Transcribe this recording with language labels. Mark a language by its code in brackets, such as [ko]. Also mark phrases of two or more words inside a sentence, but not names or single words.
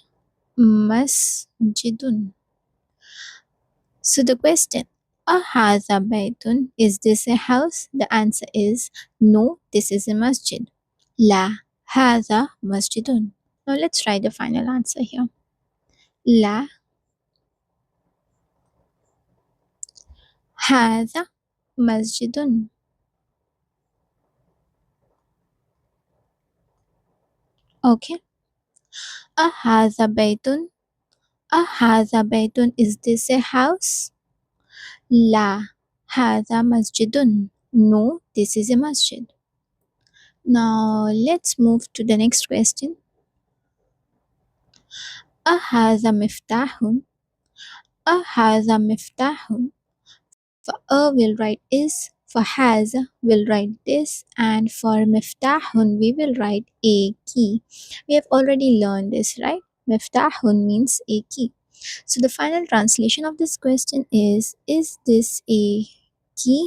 [ar] Masjidun. [en] So the question, [ar] أهذا بيت, [en] is this a house? The answer is no, this is a masjid. [ar] لا هذا مسجد. [en] Now let's try the final answer here. [ar] لا هذا مسجد. [en] Okay. [ar] أهذا بيت. أهذا بيت, [en] is this a house? [ar] لا هذا مسجد. [en] No, this is a masjid. Now let's move to the next question. [ar] أهذا مفتاح. أهذا مفتاح. [en] For a we'll write is, for has we'll write this, and for miftahun we will write a key. We have already learned this, right? Miftahun means a key. So the final translation of this question is this a key?